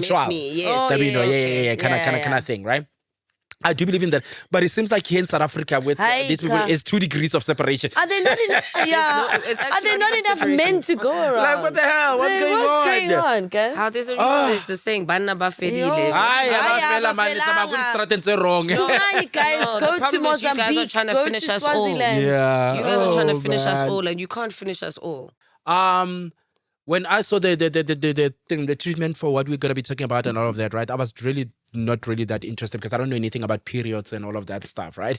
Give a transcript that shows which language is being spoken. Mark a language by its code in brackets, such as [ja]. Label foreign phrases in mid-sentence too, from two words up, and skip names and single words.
[en] mutual. met me, yes. Oh, That we know, okay. yeah, kind of thing, right? I do believe in that, but it seems like here in South Africa with these people, Haika. it's 2 degrees of separation. Are there not enough? Yeah. it's Are actually there not not even enough separation. men to go around? Like, what the hell? What's going on? What's going on, guys? How there's a reason there's the saying, [st] Banna ba fedile. Ay, Ay, [zu] abafela, [en] man, it's [zu] abafelanga. [en] about good strategy wrong. Come on, guys, No, go the to problem is you guys are Mozambique, trying to go finish to us all. Swaziland. Yeah. You guys are trying to finish us man. all, and you can't finish us all. When I saw the thing, the treatment for what we're gonna be talking about and all of that, right? I was really not really that interested because I don't know anything about periods and all of that stuff, right?